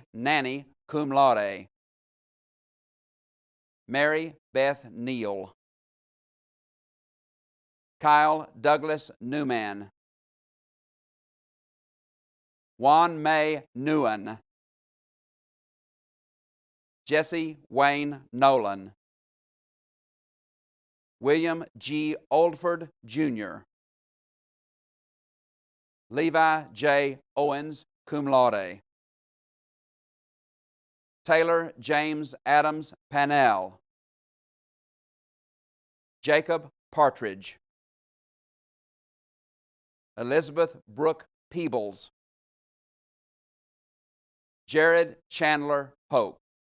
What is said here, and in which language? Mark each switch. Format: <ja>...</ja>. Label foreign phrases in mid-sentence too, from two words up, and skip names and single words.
<en>Nanny,</en> <la>cum laude,</la> <en>Mary Beth Neal, Kyle Douglas Newman, Juan May Newen, Jesse Wayne Nolan, William G. Oldford, Jr., Levi J. Owens,</en> <la>cum laude,</la> <en>Taylor James Adams Pannell, Jacob Partridge, Elizabeth Brooke Peebles, Jared Chandler Pope,</en>